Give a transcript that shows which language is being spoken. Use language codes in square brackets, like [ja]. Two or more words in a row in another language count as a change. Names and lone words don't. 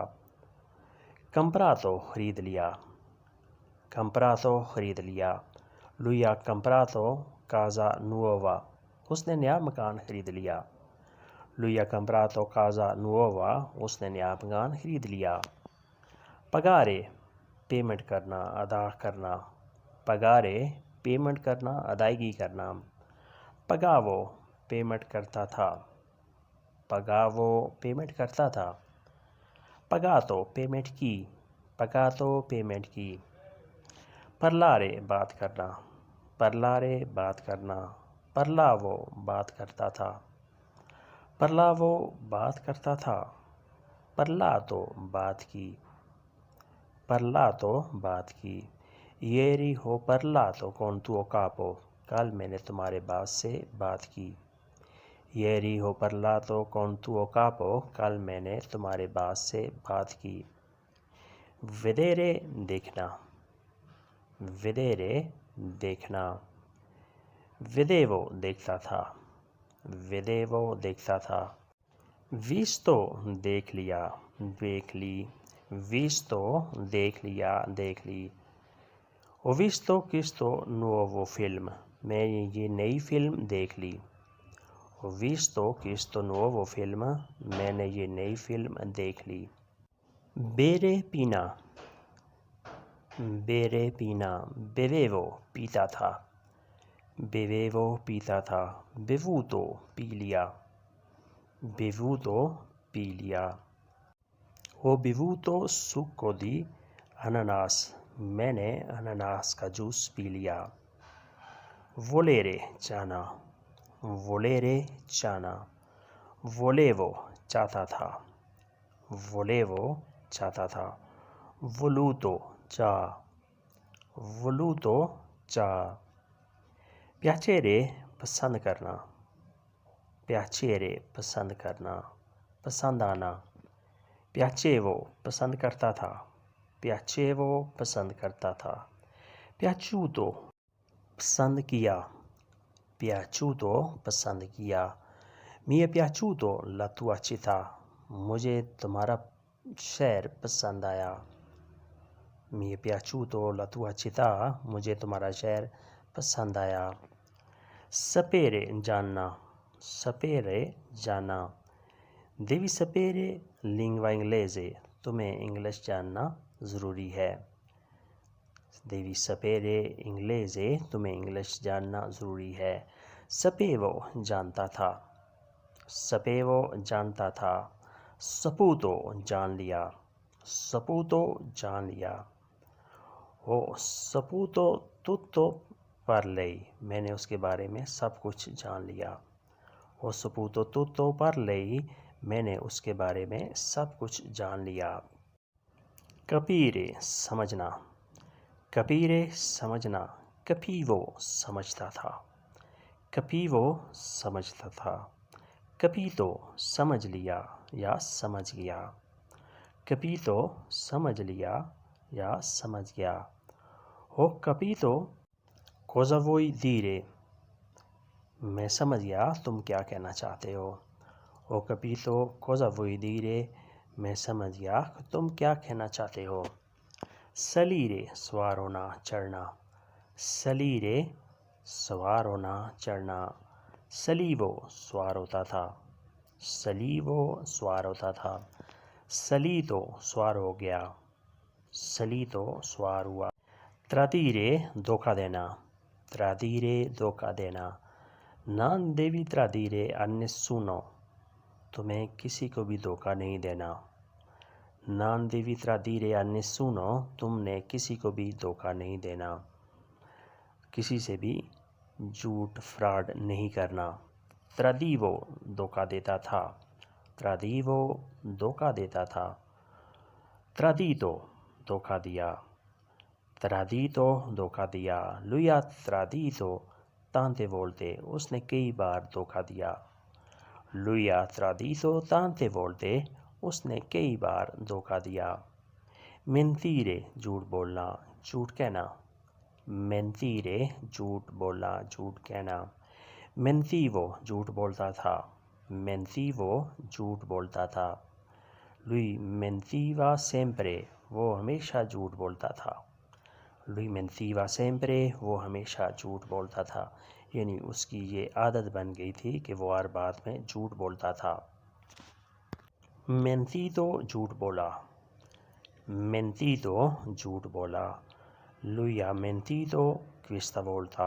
[ur] comprato خرید لیا، comprato خرید لیا۔ [it] lui ha comprato casa nuova، [ur] اس نے نیا مکان خرید لیا، [it] lui ha comprato casa nuova، [ur] اس نے نیا مکان خرید لیا۔ pagare پیمنٹ کرنا، ادا کرنا، pagare پیمنٹ کرنا، ادائیگی کرنا۔ pagavo پیمنٹ کرتا تھا، pagavo پیمنٹ کرتا تھا۔ pagato پیمنٹ کی، pagato پیمنٹ کی۔ parlare بات کرنا، parlare بات کرنا۔ parlavo بات کرتا تھا، parlavo بات کرتا تھا parlato بات کی parlato بات کی [it] ieri ho parlato con tuo capo [ur] کل میں نے تمہارے باس سے بات کی [it] ieri ho parlato con tuo capo [ur] کل میں نے تمہارے باس سے بات کی vedere دیکھنا vedere دیکھنا vedevo دیکھتا تھا vedevo دیکھتا تھا visto دیکھ لیا دیکھ لی visto دیکھ لیا دیکھ لی [it] ho visto questo nuovo film [ur] میں نے یہ نئی فلم دیکھ لی [it] ho visto questo nuovo film [ur] میں نے یہ نئی فلم دیکھ لی bere پینا bere پینا bevevo پیتا تھا bevevo پیتا تھا bevuto پی لیا bevuto پی لیا [it] ho bevuto succo di ananas [ur] میں نے اناناس کا جوس پی لیا volere چاہنا volere چاہنا volevo چاہتا تھا volevo چاہتا تھا voluto چاہ voluto چاہ piacere پسند کرنا piacere پسند کرنا پسند آنا piacevo پسند کرتا تھا piacevo پسند کرتا تھا piaciuto پسند کیا piaciuto پسند کیا [it] mi è piaciuto la tua città [ur] مجھے تمہارا شہر پسند آیا [it] mi è piaciuto la tua città [ur] مجھے تمہارا شہر پسند آیا sapere جاننا sapere جاننا [it] devi sapere lingua inglese [ur] تمہیں انگلش جاننا ضروری ہے [it] devi sapere inglese [ur] تمہیں انگلش جاننا ضروری ہے sapevo جانتا تھا sapevo جانتا تھا saputo جان لیا saputo جان لیا [it] ho saputo tutto per lei [ur] میں نے اس کے بارے میں سب کچھ جان لیا [it] ho saputo tutto per lei [ur] میں نے اس کے بارے میں سب کچھ جان لیا capire سمجھنا capire سمجھنا capivo سمجھتا تھا capivo سمجھتا تھا capito سمجھ لیا یا سمجھ گیا capito سمجھ لیا یا سمجھ گیا [it] ho capito cosa vuoi dire [ur] میں سمجھ گیا تم کیا کہنا چاہتے ہو [it] ho capito cosa vuoi dire [ur] میں سمجھ گیا تم کیا کہنا چاہتے ہو salire سوار ہونا چڑھنا salire سوار ہونا چڑھنا salivo سوار ہوتا تھا salivo سوار ہوتا تھا salito سوار ہو گیا salito سوار ہوا tradire دھوکہ دینا tradire دھوکہ دینا [it] non devi tradire a nessuno [ur] تمہیں کسی کو بھی دھوکہ نہیں دینا [it] non devi tradire a nessuno [ur] تم نے کسی کو بھی دھوکہ نہیں دینا کسی سے بھی جھوٹ فراڈ نہیں کرنا tradivo دھوکہ دیتا تھا tradivo دھوکہ دیتا تھا tradito دھوکہ دیا tradito دھوکہ دیا [it] lui ha tradito tante volte [ur] اس نے کئی بار دھوکہ دیا [it] lui ha tradito tante volte [ur] اس نے کئی بار دھوکہ دیا mentire جھوٹ بولنا جھوٹ کہنا mentire جھوٹ بولنا جھوٹ کہنا mentivo جھوٹ بولتا تھا mentivo جھوٹ بولتا تھا [it] lui mentiva sempre [ur] وہ ہمیشہ جھوٹ بولتا تھا [it] lui mentiva sempre [ur] وہ ہمیشہ جھوٹ بولتا تھا یعنی اس کی یہ عادت بن گئی تھی کہ وہ ہر بات میں جھوٹ بولتا تھا [it] mentito [ur] جھوٹ بولا [it] mentito [ur] جھوٹ بولا [it] lui ha mentito questa volta